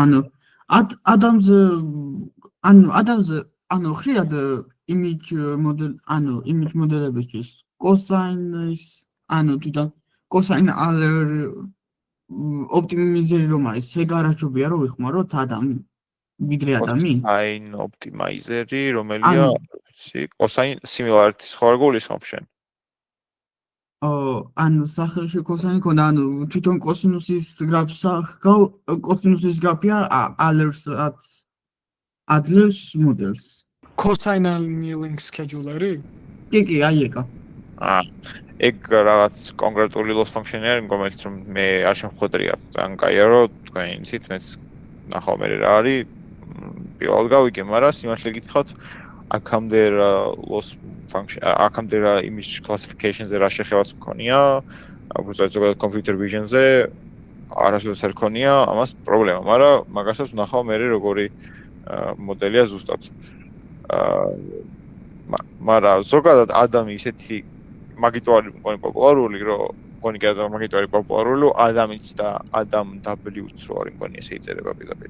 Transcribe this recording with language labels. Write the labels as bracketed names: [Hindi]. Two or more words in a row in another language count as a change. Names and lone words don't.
[Georgian] ანუ ხშირად image მოდელებისთვის cosine-ის, ანუ თვითონ [English] cosine optimizer [Georgian] რომ არის, შეგარაჯობია რომ ვიხმაროთ ვიდრე ადამი? [English] Cosine optimizer- [Georgian] ი, რომელია, [English] cosine similarity- [Georgian] ს ხო არ გულისხმობ შენ? ანუ სახელში cosine ქონდა, ანუ თვითონ კოსინუსის გრაფია [English] Adler's models. Cosine annealing scheduler- [Georgian] ი? კი, აი ეგა. ეგ რაღაც კონკრეტული [English] loss function- [Georgian] ი არის, რომელიც რომ მე არ შემხვედრია. ძალიან კაია, რომ თქვენ იცით, მეც ნახავ მე რა არის. პირველად გავიგე, მაგრამ სიმართლე გითხრათ, აქამდე რა [English] loss function, [Georgian] აქამდე რა [English] image classification- [Georgian] ზე რა შეხებაც მქონია, ზოგადად [English] computer vision- [Georgian] ზე არასოდეს არ ქონია ამას პრობლემა, მაგრამ მაგასაც ვნახავ მე როგორი მოდელია ზუსტად. მაგრამ ზოგადად ადამი ისეთი მაგიტო არის მგონი პოპულარული, რომ მგონი კი ადამი მაგიტო არის პოპულარული, რომ ადამიანიც და Adam W-ც რო არის მგონი ესე იწერება პირდაპირ.